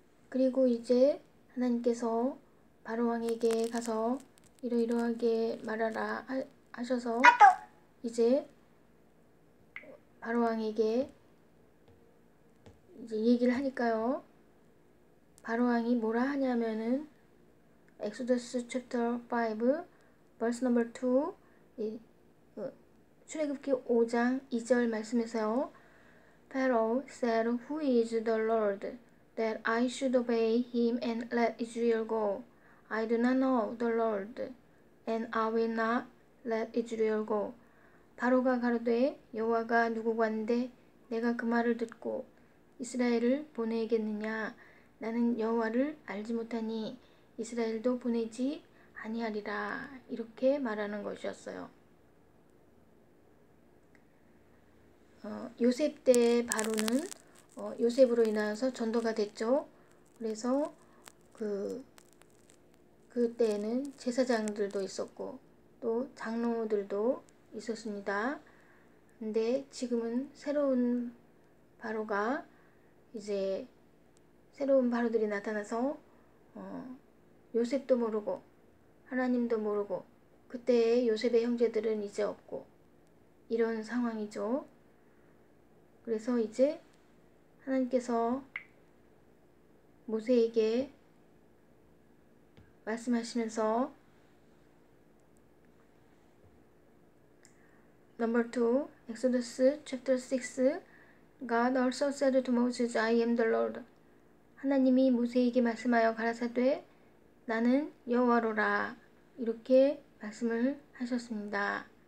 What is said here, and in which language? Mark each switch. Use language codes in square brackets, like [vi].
[ko] 그리고 이제 하나님께서 바로왕에게 가서 이러이러하게 말하라 하셔서 이제 바로왕에게 이제 얘기를 하니까요. 바로왕이 뭐라 하냐면은 [en] Exodus chapter 5 verse number 2 [ko] 출애굽기 5장 2절 말씀에서요. [en] Pharaoh said, Who is the Lord, that I should obey him and let Israel go? I do not know the Lord, and I will not let Israel go. [ko] 바로가 가로되 여호와가 누구관데 내가 그 말을 듣고 이스라엘을 보내겠느냐? 나는 여호와를 알지 못하니 이스라엘도 보내지 아니하리라. 이렇게 말하는 것이었어요. 요셉 때 바로는 요셉으로 인하여서 전도가 됐죠. 그래서 그때에는 제사장들도 있었고 또 장로들도 있었습니다. 근데 지금은 새로운 바로가 이제 새로운 바로들이 나타나서 요셉도 모르고 하나님도 모르고 그때 요셉의 형제들은 이제 없고 이런 상황이죠. 그래서 이제 하나님께서 모세에게 말씀하시면서 [en] Number 2, Exodus chapter 6 God also said to Moses, I am the Lord. [ko] 하나님이 모세에게 말씀하여 가라사대 나는 여호와로라. 이렇게 말씀을 하셨습니다.